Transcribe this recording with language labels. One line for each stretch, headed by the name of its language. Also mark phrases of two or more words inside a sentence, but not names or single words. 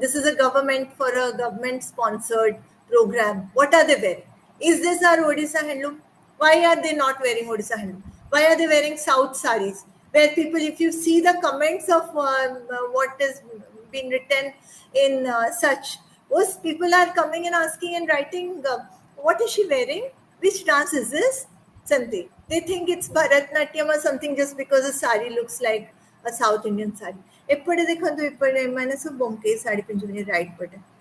English: this is a government sponsored program what are they wearing is this our Odisha handloom why are they not wearing Odisha handloom why are they wearing South sarees where people if you see the comments of what is been written in such those people are coming and asking and writing what is she wearing which dance is this ସେମିତି they think it's Bharatnatyam or something just because the sari looks like a South Indian sari.
Odia: ଏପଟେ ଦେଖନ୍ତୁ ଏପଟେ ଏମାନେ ସବୁ ବଙ୍କେଇ ଶାଢୀ ପିନ୍ଧୁଛନ୍ତି ରାଇଟ୍ ପଟେ